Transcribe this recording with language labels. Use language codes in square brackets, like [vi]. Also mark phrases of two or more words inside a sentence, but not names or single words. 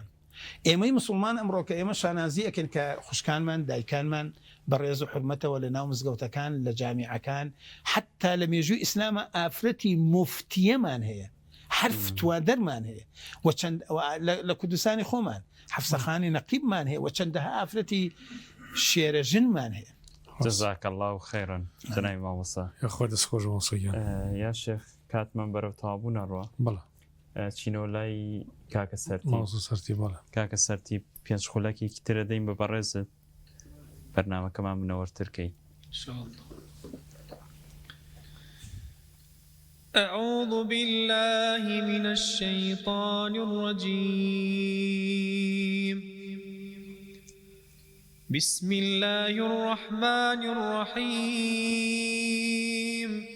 [ckb] ئێمەی مسلمان ئەمڕۆکە ئێمە شانازی ئەکەن کە خوشکانمان دایکانمان بەڕێز و حرمەتەوە لە ناو مزگەوتەکان لە جامیعەکان حتا لە مێژووی ئیسلامە ئافرەتی مفتیەمان هەیە، حرف توادەرمان هەیە و چەند لە کوردستانی خۆمان حەفسەخانی نەقیبمان هەیە و چەندەها ئافرەتی شێرەژنمان هەیە. [ar] جزاك الله خيرا [ckb] جناب مامۆستا. خۆ دەستخۆش وەسەیان یا شێخ کاتمان بەرەو تەوابوو نەڕوە. بەڵێ چینۆ لای کاکە سەرتی بەڵێ کاکە سەرتی پێنج خولەکێکی ترە دەین بە بەڕێزت بەرنامەکەمان منەوەرترکەی. [ar] أعوذ بالله من الشيطان الرجيم. بسم الله الرحمن الرحيم.